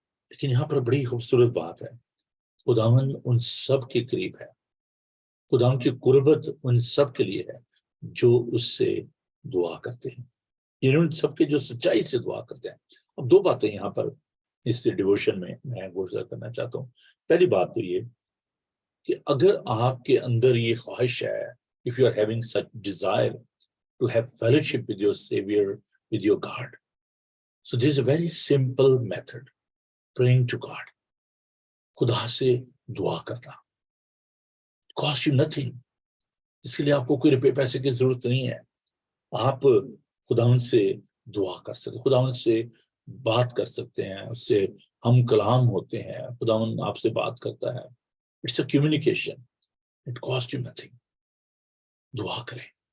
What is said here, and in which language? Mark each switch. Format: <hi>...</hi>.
<ur>لیکن یہاں پر بڑی خوبصورت بات ہے، خداوند ان سب کے قریب ہے. خداوند کی قربت ان سب کے لیے ہے جو اس سے دعا کرتے ہیں، یعنی ان سب کے جو سچائی سے دعا کرتے ہیں. اب دو باتیں یہاں پر اس ڈیووشن میں گزر کرنا چاہتا ہوں. پہلی بات تو یہ کہ اگر آپ کے اندر یہ خواہش ہے،</ur> <en>if you are having such desire to have fellowship with your Savior, with your God, so this is a very simple method, praying to God.</en> <ur>خدا سے دعا کرنا</ur> <en>cost you nothing.</en> <ur>اس کے لیے آپ کو کوئی روپے پیسے کی ضرورت نہیں ہے. آپ خداوند سے دعا کر سکتے، خداوند سے بات کر سکتے ہیں، اس سے ہم کلام ہوتے ہیں. خداوند آپ سے بات کرتا ہے.</ur> <en>It's a communication, it cost you nothing.</en> <ur>دعا کریں.</ur>